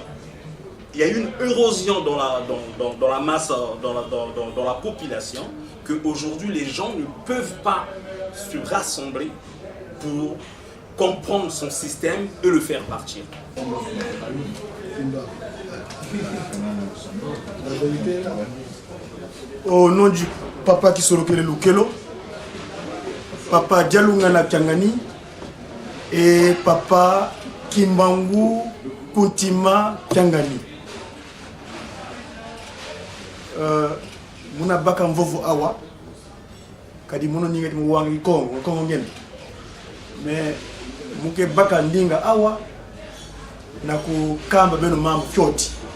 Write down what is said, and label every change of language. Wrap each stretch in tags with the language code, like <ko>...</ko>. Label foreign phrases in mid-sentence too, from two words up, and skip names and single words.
<fr>Il y a une érosion dans la masse, dans la population, qu'aujourd'hui les gens ne peuvent pas se rassembler pour comprendre son système et le faire partir. Au nom du papa qui Kisolokele Lukelo, papa Dialoungana Kiangani et papa Kimbangu Kuntima Kiangani.</fr> <kg>Muna baka mvovu awa kadi muno nyingeti muwangi kongo ngene me muke baka ndinga awa na kukamba beno mambo fyoti</kg>